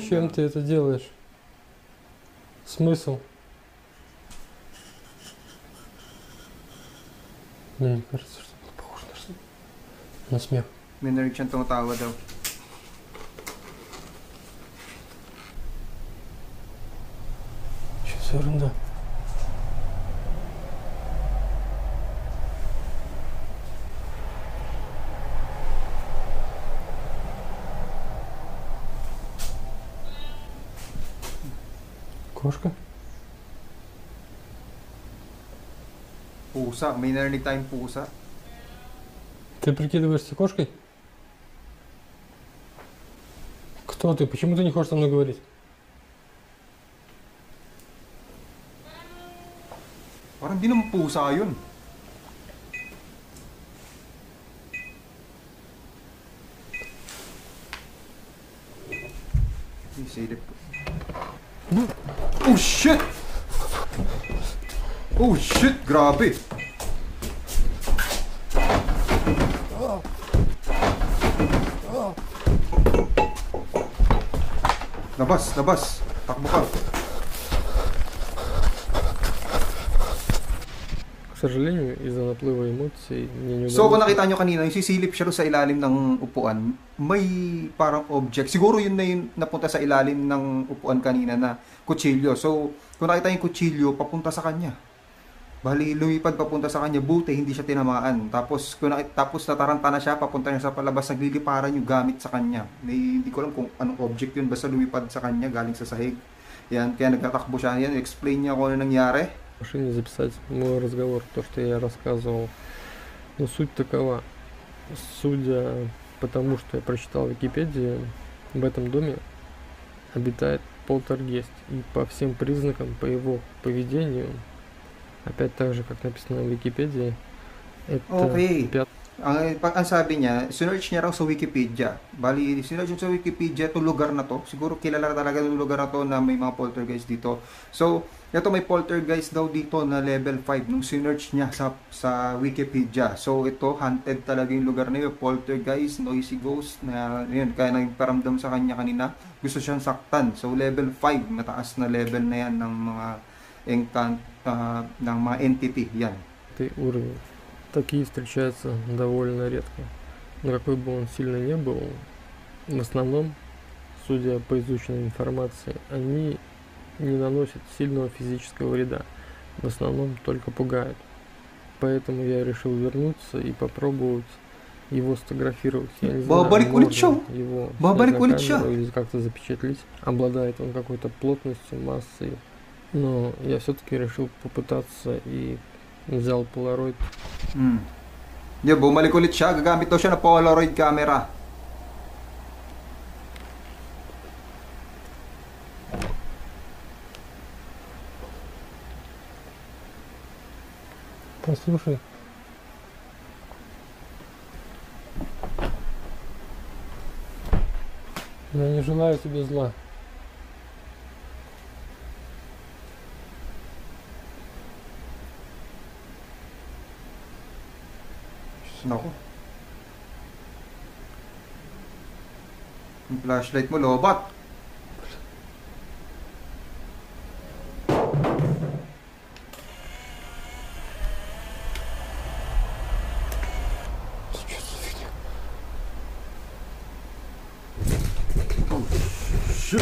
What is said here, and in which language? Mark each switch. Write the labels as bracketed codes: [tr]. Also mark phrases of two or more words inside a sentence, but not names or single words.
[ru] Зачем ты это делаешь? Смысл? Мне кажется, что это похоже на что-то. На смех. [tl] May narinig siyang tumatawa daw. [ru] Что за ерунда? Кошка? [tl] Pusa, may narinig tayong pusa. [ru] Ты прикидываешься кошкой? Кто ты? Почему ты не хочешь со мной говорить? [tl] Parang di naman pusa yun. Isilip. [en] Oh shit! Oh shit! Grabe! [tl] Labas! Labas! Takbo ka! [ru] К сожалению, из-за наплыва эмоций мне не удалось... [tl] So, kung nakita nyo kanina, yung sisilip siya sa ilalim ng upuan, may parang object. Siguro yun na yung napunta sa ilalim ng upuan kanina na kutsilyo. So, kung nakita yung kutsilyo, papunta sa kanya. Bali, lumipad papunta sa kanya, buti, hindi siya tinamaan. Tapos, tapos nataranta na siya, papunta niya sa palabas, nagliliparan yung gamit sa kanya. Hindi ko alam kung anong object yun, basta lumipad sa kanya, galing sa sahig. Yan, kaya nagtatakbo siya. Yan, explain niya kung ano nangyari. [ru] В машине записать мой разговор, то, что я рассказывал. Но суть такова. Судя по тому, что я прочитал в Википедии, в этом доме обитает полтергейст. И по всем признакам, по его поведению, опять так же, как написано в Википедии, это [tl] ang sabi niya, sinearch niya raw sa Wikipedia. Bali, sinearch niya sa Wikipedia itong lugar na to. Siguro kilala talaga yung lugar na to na may mga poltergeist dito. So, ito may poltergeist daw dito na level 5 nung sinearch niya sa Wikipedia. So, ito, haunted talaga yung lugar na yun. Poltergeist, [en] noisy ghost, [tl] na yun, kaya nagparamdam sa kanya kanina. Gusto siyang saktan. So, level 5, mataas na level na yan ng mga ng mga entity. Yan. [ru] Уровень. Такие встречаются довольно редко. Но какой бы он сильно не был, в основном, судя по изученной информации, они не наносят сильного физического вреда. В основном только пугают. Поэтому я решил вернуться и попробовать его сфотографировать. Я не знаю, можно его снять на камеру или как-то запечатлеть. Обладает он какой-то плотностью, массой. Но я все-таки решил попытаться и взял Polaroid. [tl] Bumalik ulit siya. Gagamit daw siya ng Polaroid camera. [ru] Послушай. Я не желаю тебе зла. [tl] Naku. Yung flashlight mo, lobat. [en] Oh, shit.